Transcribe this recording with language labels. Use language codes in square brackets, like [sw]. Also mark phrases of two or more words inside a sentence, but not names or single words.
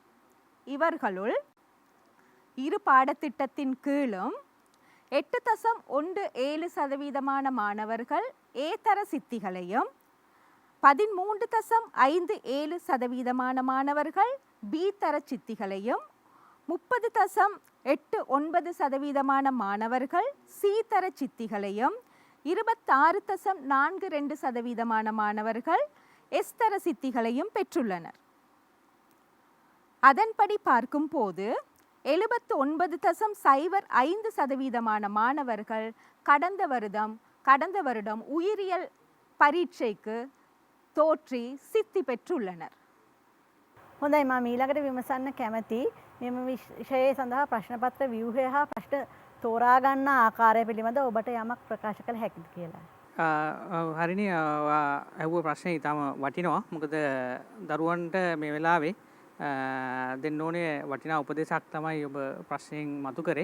[ta] இவர்களுள் இரு பாடத்திட்டத்தின் கீழும் 8.17% மாணவர்கள் ஏதர சித்திகளையும் 13.57% மாணவர்கள் பி தர சித்திகளையும் 30.89% மாணவர்கள் சி தர சித்திகளையும் 26.42% மாணவர்கள் எஸ் தர சித்திகளையும் பெற்றுள்ளனர். அதன்படி பார்க்கும் போது 79.05% மாணவர்கள் கடந்த வருடம் உயிரியல் பரீட்சைக்கு தோற்றி සිත්ති பெற்றுள்ளனர். [si] හොඳයි මම ඊළඟට විමසන්න කැමති මෙම විෂයේ සඳහා ප්‍රශ්න පත්‍ර ව්‍යුහය හා ප්‍රශ්න තෝරා ගන්න ආකාරය පිළිබඳව ඔබට යමක් ප්‍රකාශ කළ හැකිද කියලා. හරිනි ඇහුව ප්‍රශ්නේ ඊටම වටිනවා. මොකද දරුවන්ට මේ වෙලාවේ දෙන්න ඕනේ වටිනා උපදේශයක් තමයි ඔබ ප්‍රශ්නෙන් මතු කරේ.